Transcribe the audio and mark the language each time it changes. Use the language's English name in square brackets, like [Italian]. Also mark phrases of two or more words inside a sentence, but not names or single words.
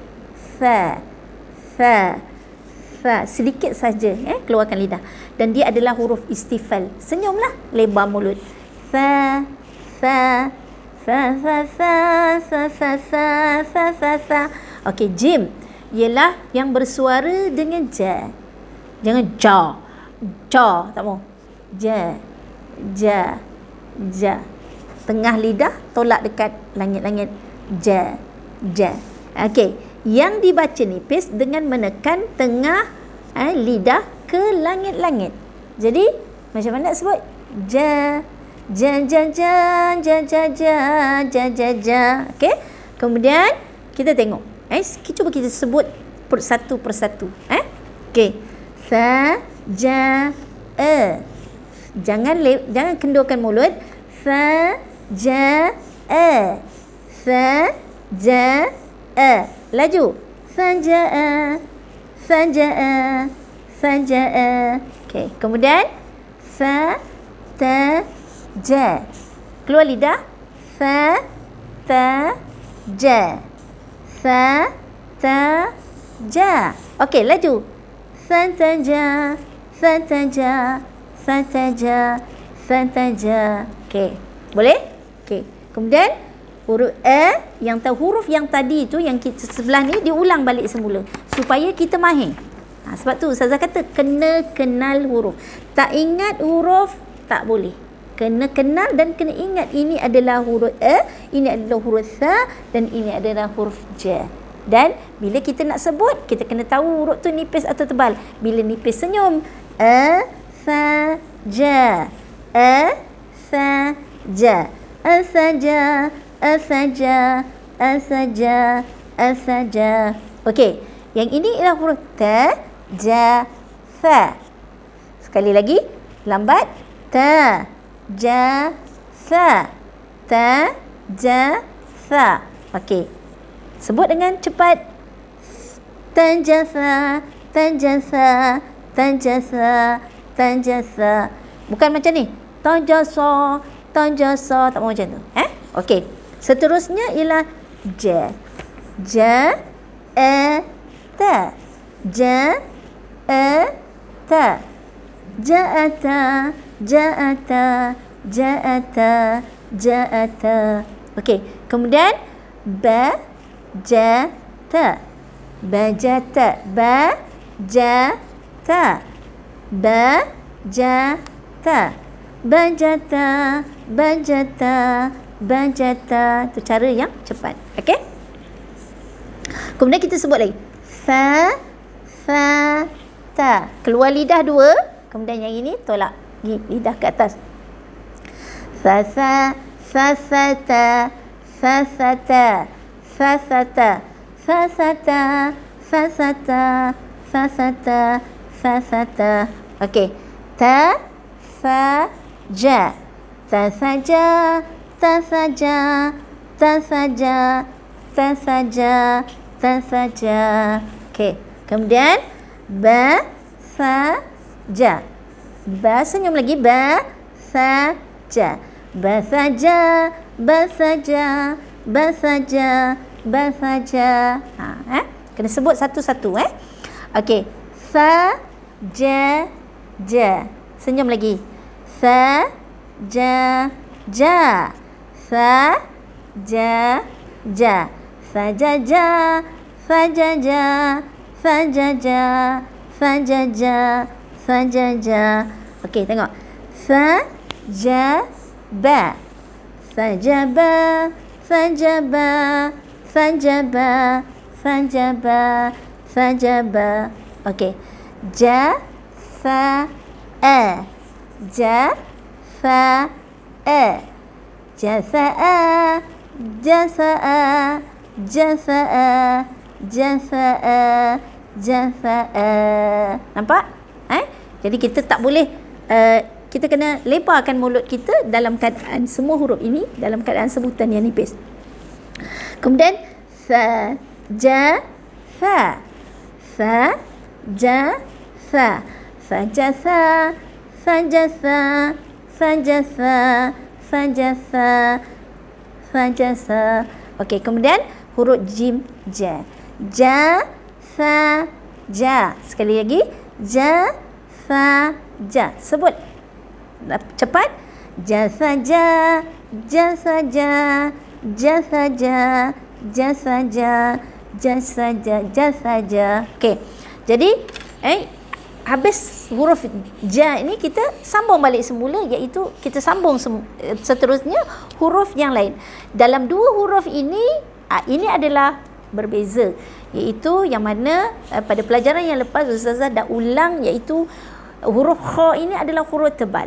[Arabic] فَ. فَ. فَ. [Malay] Sedikit saja keluarkan lidah. Dan dia adalah huruf istifal. Senyumlah, lebar mulut. [Arabic] فَ. فَ. فَ، فَ، فَ، فَ، فَ، فَ، فَ، فَ، فَ. [Malay] Okey, jim ialah yang bersuara dengan ja. Jangan [Arabic] جَ. جَ, [Malay] tak mau. [Arabic] جَ. جَ. جَ. [Malay] Tengah lidah tolak dekat langit-langit. [Arabic] جَ. جَ. [Malay] Okey, yang dibaca nipis dengan menekan tengah lidah ke langit-langit. Jadi, macam mana nak sebut? [Arabic] جَ. جَ، جَ، جَ، جَ، جَ، جَ، جَ، جَ، جَ. [Malay] Okey. Kemudian kita tengok. Cuba kita sebut satu persatu. Okey. [Arabic] ثَ، جَ, [Malay] jangan kendurkan mulut. [Arabic] ثَ، جَ، ثَ، جَ, laju. ثَجَأَ، ثَجَأَ، ثَجَأَ. [Malay] Okey. Kemudian [Arabic] ثَ، تَ، جَ. [Malay] Keluar lidah. [Arabic] فَ، تَ، جَ. فَ، تَ، جَ. [Malay] Okey, laju. [Arabic] فَتَجَ، فَتَجَ، فَتَجَ، فَتَجَ. [Malay] Okey. Boleh? Okey. Kemudian huruf yang huruf yang tadi tu yang kita sebelah ni diulang balik semula supaya kita mahir. Sebab tu Ustazah kata kena kenal huruf. Tak ingat huruf tak boleh. Kena kenal dan kena ingat ini adalah huruf ini adalah huruf sa dan ini adalah huruf ja. Dan bila kita nak sebut, kita kena tahu huruf tu nipis atau tebal. Bila nipis senyum, [Arabic] ثَ، جَ. ثَ، جَ. أَثَجَ، أَثَجَ، أَثَجَ، أَثَجَ. [Malay] Okey, yang ini ialah huruf [Arabic] تَ، جَ، فَ. [Malay] Sekali lagi, lambat. [Arabic] تَ، جَ، فَ. تَ، جَ، فَ. [Malay] Okey. Sebut dengan cepat. [Arabic] تَجَثَ، تَجَثَ، تَجَثَ، تَجَثَ. [Malay] Bukan macam ni. [Arabic] تَجَثَ، تَجَثَ. [Malay] Tak mahu macam tu. Okey. Seterusnya ialah [Arabic] جَ. جَ، تَ. جَ، تَ. جَأَتَ، جَأَتَ، جَأَتَ، جَأَتَ. [Malay] Okey, kemudian bajata. [Arabic] بَجَتَ، بَجَتَ. بَجَتَ. بَجَتَ، بَجَتَ، بَجَتَ. [Malay] Itu cara yang cepat. Okey? Kemudian kita sebut lagi. [Arabic] فَ، تَ. [Malay] Keluar lidah dua. Kemudian yang ini tolak lidah ke atas. [Arabic] فَ، فَتَ، فَتَ، فَتَ، فَتَ، فَتَ، فَتَ، فَتَ. Okey. تَ، فَ, جَ. تَ ثَجَ، تَ ثَجَ، تَ ثَجَ، تَ ثَجَ، تَ ثَجَ. [Malay] Okey. Kemudian [Arabic] بَ، ثَ، جَ. Ba, [Malay] senyum lagi. [Arabic] بَ، ثَ، جَ. بَ ثَجَ، بَ ثَجَ، بَ ثَجَ، بَ ثَجَ. [Malay] Kena sebut satu-satu. Okey. [Arabic] ثَ، جَ، جَ. [Malay] Senyum lagi. [Arabic] ثَ، جَ، جَ. ثَ، جَ، جَ. ثَجَجَ، ثَجَجَ، ثَجَجَ، ثَجَجَ، ثَجَجَ. [Malay] Okey, tengok. [Arabic] ثَجَبَ، ثَجَبَ، ثَجَبَ، ثَجَبَ، ثَجَبَ، ثَجَبَ. [Malay] Okey. [Arabic] جَثَأَ، جَثَأَ، جَثَأَ، جَثَأَ، جَثَأَ، جَثَأَ، جَثَأَ. [Malay] Nampak? Jadi kita tak boleh kita kena lebarkan mulut kita dalam keadaan semua huruf ini dalam keadaan sebutan yang nipis. Kemudian [Arabic] ثَ، جَ، ثَ. ثَ، جَ، ثَ. ثَجَثَ، ثَجَثَ، ثَجَثَ، ثَجَثَ، ثَجَثَ. [Malay] Okey, kemudian huruf jim, [Arabic] جَ. جَ، ثَ، جَ. [Malay] Sekali lagi. [Arabic] جَ، ثَ، جَ. [Malay] Sebut cepat. [Arabic] جَ ثَجَ، جَ ثَجَ، جَ ثَجَ، جَ ثَجَ، جَ ثَجَ، جَ ثَجَ. [Malay] Okey. Jadi habis huruf ja ini kita sambung balik semula, iaitu kita sambung seterusnya huruf yang lain. Dalam dua huruf ini adalah berbeza, iaitu yang mana pada pelajaran yang lepas Ustazah dah ulang, iaitu huruf kha ini adalah huruf tebal.